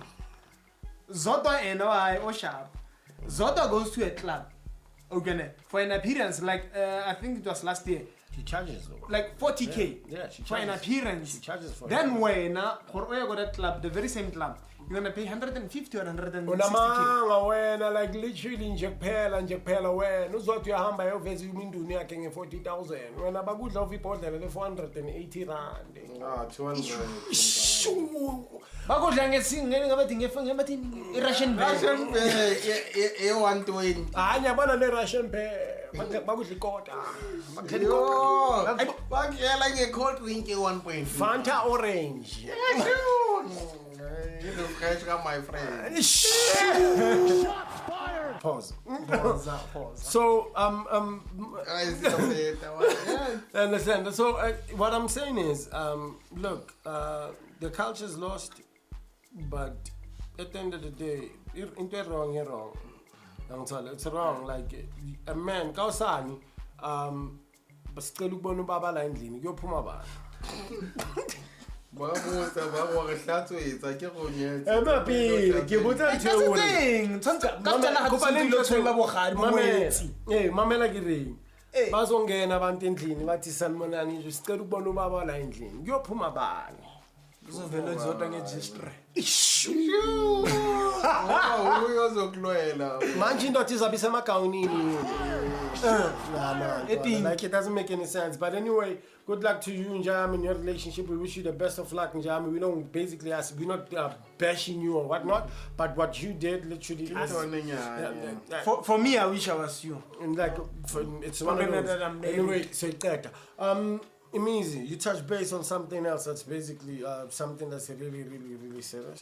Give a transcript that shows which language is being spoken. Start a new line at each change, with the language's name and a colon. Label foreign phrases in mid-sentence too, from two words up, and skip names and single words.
English: Zota and I or sharp. Zota goes to a club. Okay, for an appearance, like I think it was last year. She charges though. Like 40K. Yeah, she charges. For an appearance. She charges for then when for where go that club, the very same club, you're gonna pay 150 or 160K.
Zulu: Unamanga
English: like literally
Zulu: nje kuphela wena uzothi uyahamba yoveza iminduni yakhe nge40,000 wena bakudla uvibhodlela le480 rand. 200. Bakudla ngesingene ngabathi ngebathi iRussian bag. E120. Hayi yabona le Russian pay bakudla ikota. Bakuyela nge-
English: cold drink
Zulu: e1.5. Fanta orange.
English: You know, catch my friend. Pause. Pause. So I understand. So what I'm saying is, look, the culture's lost, but at the end of the day, you're wrong. You're wrong. It's wrong. Like a man,
Zulu: kausani, basically ubona ubaba la endlini kuyophuma bani. Mamela ke reng bazongena abantu endlini bathi sanibonani nje sicela ukubona ubaba la endlini kuyophuma bani uzovela Zota ngeregistre uyozokulwela manje indoda izabe isemagawunini
English: like it doesn't make any sense. But anyway, good luck to you, Njam, in your relationship. We wish you the best of luck, Njam. We don't basically ask, we're not bashing you or whatnot, but what you did literally for me, I wish I was you. And like it's one of those. Anyway, so Emizi, you touch base on something else that's basically something that's really serious.